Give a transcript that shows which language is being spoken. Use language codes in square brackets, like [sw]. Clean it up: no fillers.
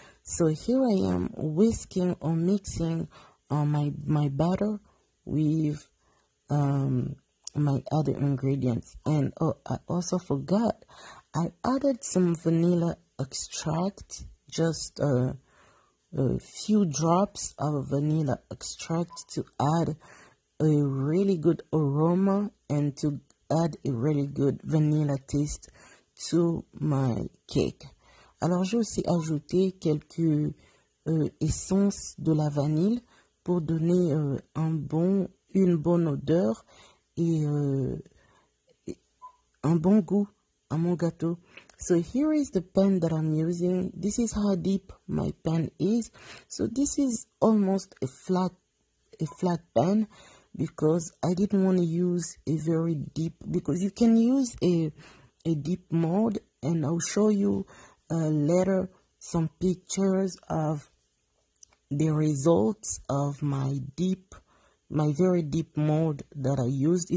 [en] So here I am whisking or mixing my butter with my other ingredients. And oh, I also forgot, I added some vanilla extract, just a few drops of vanilla extract to add a really good aroma and to add a really good vanilla taste to my cake. [fr] Alors j'ai aussi ajouté quelques essences de la vanille pour donner une bonne odeur et un bon goût à mon gâteau. [en] So here is the pan that I'm using. This is how deep my pan is. So this is almost a flat pan because I didn't want to use a very deep, because you can use a deep mold, and I'll show you later some pictures of the results of my very deep mold that I used.